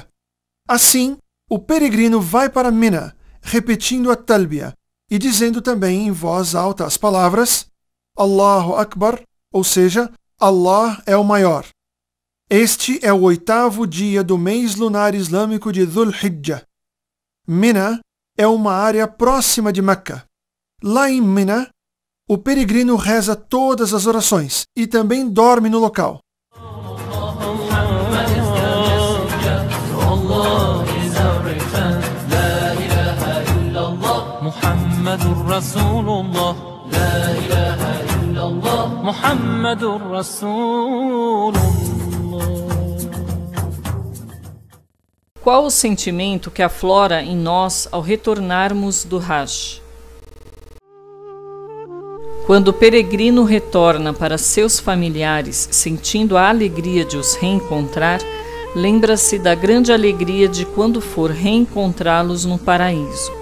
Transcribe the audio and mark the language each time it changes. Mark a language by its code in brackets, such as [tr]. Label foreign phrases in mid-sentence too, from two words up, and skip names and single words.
[pt] Assim, o peregrino vai para Mina, repetindo a talbiya e dizendo também em voz alta as palavras [ar] الله أكبر, [pt] ou seja, Allah é o maior. Este é o 8º dia do mês lunar islâmico de Dhul Hijjah. Mina é uma área próxima de Meca. Lá em Mina, o peregrino reza todas as orações e também dorme no local. [ar] محمد رسول الله، لا إله إلا الله، محمد رسول الله. [pt] Qual o sentimento que aflora em nós ao retornarmos do Hajj? Quando o peregrino retorna para seus familiares, sentindo a alegria de os reencontrar, lembra-se da grande alegria de quando for reencontrá-los no paraíso.